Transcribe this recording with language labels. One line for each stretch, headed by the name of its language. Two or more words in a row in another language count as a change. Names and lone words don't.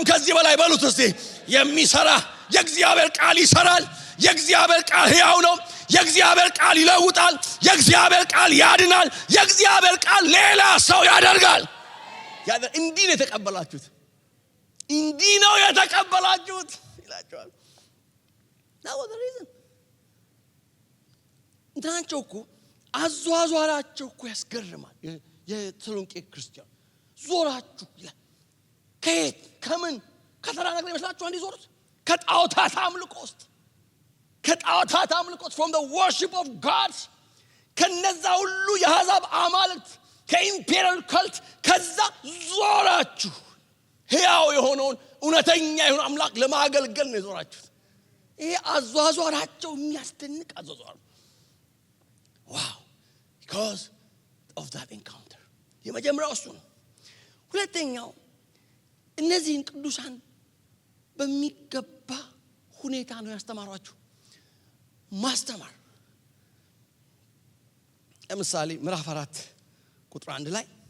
Amharic: ከዚህ በላይ በሉት እስቲ። የሚሰራ የእግዚአብሔር ቃል ይሰራል። የእግዚአብሔር ቃል ሕያው ነው። የእግዚአብሔር ቃል ይለውጣል። የእግዚአብሔር ቃል ያድናል። የእግዚአብሔር ቃል ሌላ ሰው ያደርጋል። እንዲህ ነው የተቀበላችሁት። እንዲህ ነው የተቀበላችሁት ይላቸዋል።
English: That was the reason.
Amharic: እንትናቸው እኮ አዟዟራቸው እኮ ያስገርማል። የተሰሎንቄ ክርስቲያን ዞራችሁ ይላል። ከየት ከምን ከተራ ነገር ይመስላችሁ አንድ ዞሩት ከጣዖታት አምልኮ ውስጥ
English: from the worship of God
Amharic: ከነዛ ሁሉ የአሕዛብ አማልክት ከኢምፔሪያል ካልት ከዛ ዞራችሁ ሕያው የሆነውን እውነተኛ የሆነ አምላክ ለማገልገል ነው የዞራችሁት። ይሄ አዟዟራቸው የሚያስደንቅ አዟዟር።
English: wow, because of that encounter.
Amharic: የመጀመሪያው እሱ ነው። ሁለተኛው እነዚህን ቅዱሳን በሚገባ ሁኔታ ነው ያስተማሯቸው። ማስተማር ለምሳሌ ምዕራፍ 4 ቁጥር 1 ላይ